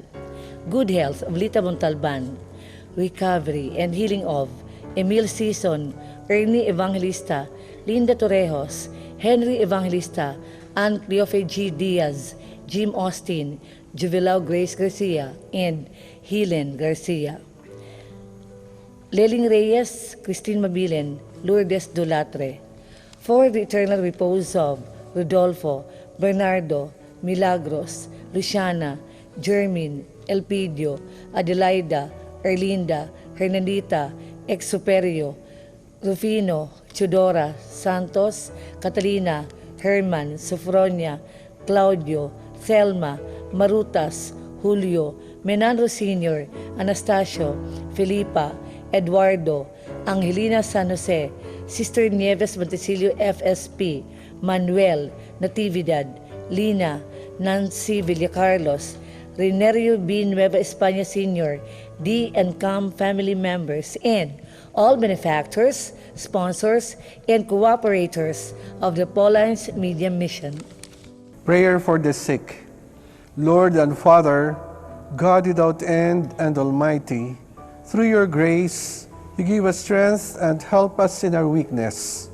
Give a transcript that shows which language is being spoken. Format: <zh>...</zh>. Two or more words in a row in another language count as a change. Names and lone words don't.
<en>Good health of Lita Montalban, recovery and healing of Emil Season, Ernie Evangelista, Linda Torrejos, Henry Evangelista, Ann Cleofe G. Diaz, Jim Austin, Juvelao Grace Garcia, and Helen Garcia. Leling Reyes, Christine Mabilin, Lourdes Dulatre. For the eternal repose of Rodolfo, Bernardo, Milagros, Luciana, Jermin, Elpidio, Adelaida, Erlinda, Hernandita, Exuperio, Rufino, Chudora, Santos, Catalina, Herman, Sofronia, Claudio, Thelma, Marutas, Julio, Menandro Sr., Anastasio, Felipa, Eduardo, Angelina San Jose, Sister Nieves Montecillo FSP, Manuel Natividad, Lina, Nancy Villacarlos, Renerio B. Nueva España Sr., D and CAM family members, and all benefactors, sponsors, and cooperators of the Paulines Media Mission. Prayer for the sick. Lord and Father, God without end and Almighty, through your grace, you give us strength and help us in our weakness.</en>